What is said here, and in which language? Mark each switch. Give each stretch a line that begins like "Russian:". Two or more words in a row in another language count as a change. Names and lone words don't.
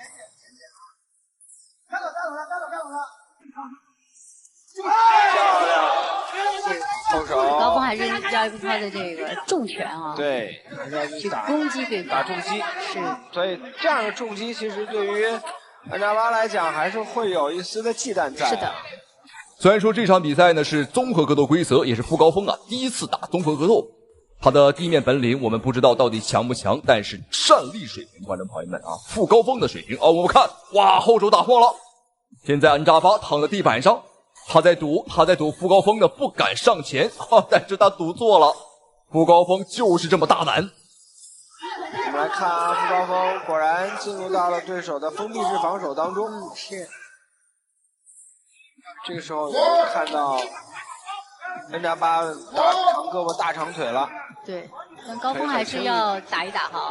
Chinese: 看到後手，高峰還是要用他的這個重拳啊，對，還是要去攻擊對方，打重擊，是，所以這樣的重擊其實對於安扎巴来講，還是會有一絲的忌憚在。是的。雖然說這場比賽呢是綜合格鬥規則，也是傅高峰啊第一次打綜合格鬥，他的地面本領我們不知道到底強不強，但是站立水平，觀眾朋友們啊，傅高峰的水平我们看，哇，後手打破了。現在安扎巴躺在地板上，他在賭傅高峰的不敢上前但是他賭錯了，傅高峰就是這麼大膽。我們來看傅高峰果然進入到了對手的封閉式防守當中。這個時候也看到安扎巴大長胳膊大長腿了。對，但高峰還是要打一打哈。